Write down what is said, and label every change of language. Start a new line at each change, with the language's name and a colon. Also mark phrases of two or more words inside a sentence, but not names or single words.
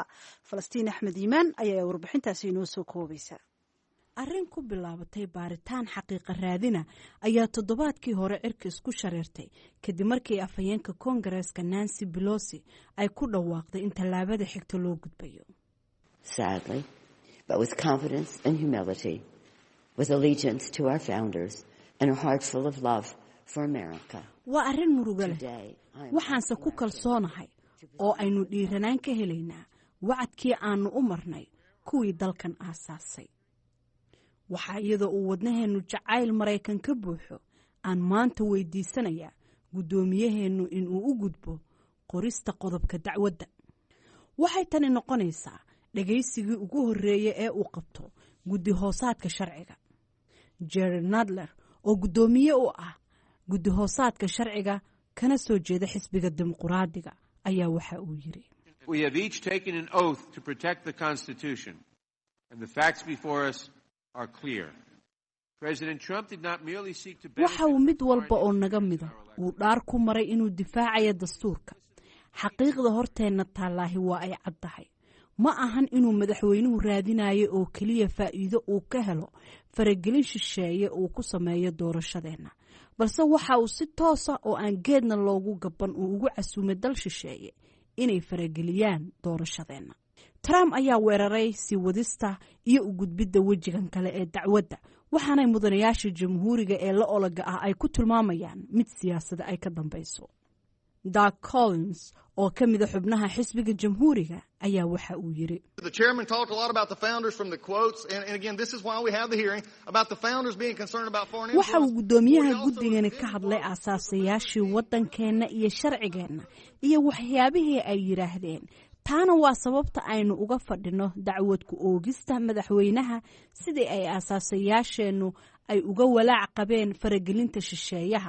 Somali: Falastiin Axmed Iimaan ayaa warbixintaasi inoo soo koobaysa. arrin ku bilaabatay baaritaan xaqiiqa raadina ayaa toddobaadkii hore cirka isku shareertay kadib markii afhayeenka koongareeska Nancy Pelosi ay ku dhawaaqday in tallaabada xigta loo gudbayo.
English: Sadly, but with confidence and humility, with allegiance to our founders and a heart full of love for America.
Somali: waa arrin murugo leh waxaanse ku kalsoonahay oo aynu dhiiranaan ka helaynaa wacadkii aanu u marnay kuwii dalkan aasaasay. waxaa iyadoo uu wadnaheennu jacayl Maraykan ka buuxo aan maanta weydiisanayaa guddoomiyaheennu inuu u gudbo qorista qodobka dacwadda. waxay tani noqonaysaa dhagaysigii ugu horreeyay ee uu qabto guddi-hoosaadka sharciga. Jerry Nadler oo guddoomiye u ah guddi-hoosaadka sharciga kana soo jeeda xisbiga dimuqraadiga ayaa waxa uu yiri.
English: We have each taken an oath to protect the Constitution, and the facts before us are clear. President Trump did not merely seek to benefit
Somali: waxa uu mid walba oo naga mida uu dhaar ku maray inuu difaacayo dastuurka. xaqiiqda horteenna taallaahi waa ay caddahay. ma ahan inuu madaxweynuhu raadinayo oo keliya faa'iido uu ka helo faragelin shisheeye uu ku sameeyo doorashadeenna, balse waxa uu si toosa oo aan geedna loogu gaban uu ugu casuumay dal shisheeye inay farageliyaan doorashadeenna. Trump ayaa weeraray sii wadista iyo u gudbidda wejigan kale ee dacwadda, waxaanay mudanayaasha jamhuuriga ee la olaga ah ay ku tilmaamayaan mid siyaasadda ay ka dambayso. Doug Collins oo ka mid ah xubnaha xisbiga jamhuuriga ayaa waxa uu yiri.
English: The chairman talked a lot about the founders from the quotes and again this is why we have the hearing about the founders being concerned about foreign influence.
Somali: waxa uu guddoomiyaha guddigani ka hadlay aasaasayaashii waddankeena iyo sharcigeena iyo waxyaabihii ay yiraahdeen. taana waa sababta aynu uga fadhino dacwad ku oogista madaxweynaha sidii ay aasaasayaasheennu ay uga walaac qabeen faragelinta shisheeyaha.